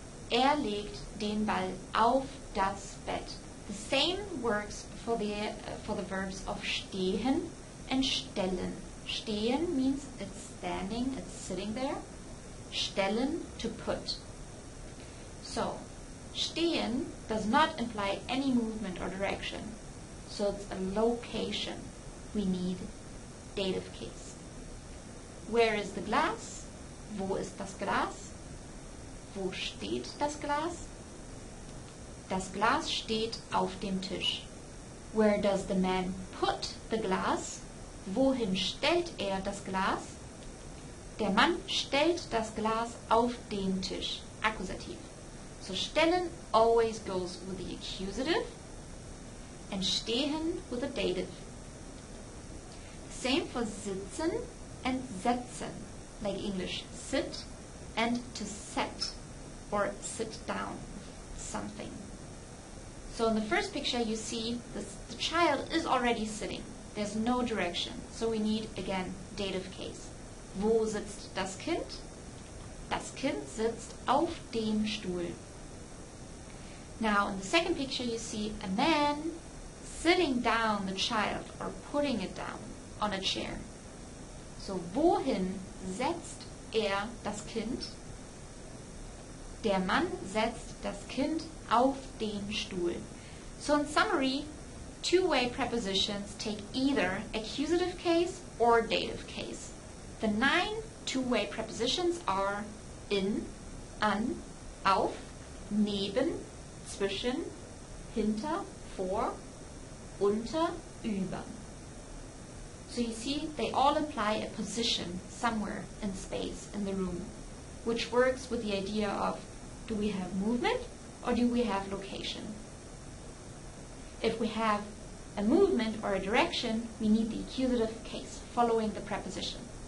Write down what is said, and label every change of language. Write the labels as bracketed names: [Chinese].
[German] Er legt den Ball auf das Bett. [English] The same works for the verbs of stehen and stellen. Stehen means it's standing, it's sitting there. Stellen, to put. So, stehen does not imply any movement or direction. So it's a location. We need dative case. Where is the glass? [German] Wo ist das Glas? Wo steht das Glas? Das Glas steht auf dem Tisch. [English] Where does the man put the glass? [German] Wohin stellt er das Glas? Der Mann stellt das Glas auf den Tisch. Akkusativ. [English] So stellen always goes with the accusative and stehen with the dative. Same for sitzen and setzen, like English sit and to set or sit down something. So in the first picture you see the child is already sitting. There's no direction. So we need, again, dative case. [German] Wo sitzt das Kind? Das Kind sitzt auf dem Stuhl. [English] Now in the second picture you see a man sitting down the child or putting it down on a chair. [German] So wohin setzt er das Kind? Der Mann setzt das Kind auf den Stuhl. [English] So in summary, two-way prepositions take either accusative case or dative case. The 9 two-way prepositions are in, an, auf, neben, zwischen, hinter, vor, unter, über. So you see, they all imply a position somewhere in space, in the room, which works with the idea of, do we have movement or do we have location? If we have a movement or a direction, we need the accusative case following the preposition.